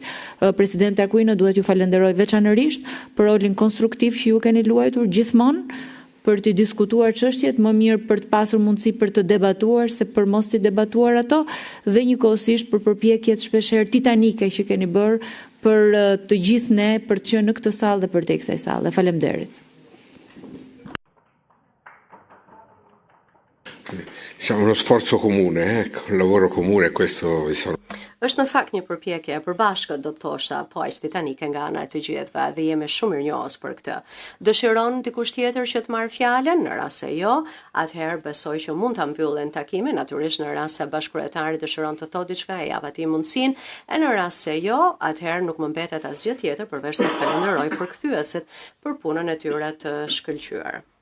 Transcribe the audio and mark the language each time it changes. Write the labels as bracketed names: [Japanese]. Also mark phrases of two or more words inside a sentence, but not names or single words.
[Albanian] Presidenti Aquino duhet ju falenderoj veçanërisht për rolin konstruktiv që ju keni luajtur gjithmonë për të diskutuar çështjet, më mirë për të pasur mundësi për të debatuar se për mos të debatuar ato dhe njëkohësisht për përpjekjet shpeshherë titanike që keni bërë për të gjithë ne për të qenë në këtë sallë dhe për të kësaj salle. Faleminderit. [Italian] Diciamo uno sforzo comune, un lavoro comune, questo vi sono. [Albanian] Është në fakt një përpjekje e përbashkët, do të thosha, po aq titanike nga ana e të gjithëve dhe jemi shumë mirënjohës për këtë. Dëshiron dikush tjetër që të marrë fjalën? Në rast se jo, atëherë besoj që mund ta mbyllen takimin, natyrisht në rast se bashkëkryetari dëshiron të thotë diçka, e jap atij mundësinë, e në rast se jo, atëherë nuk më mbetet asgjë tjetër përveç se të falenderoj përkthyesit për punën e tyre të shkëlqyer.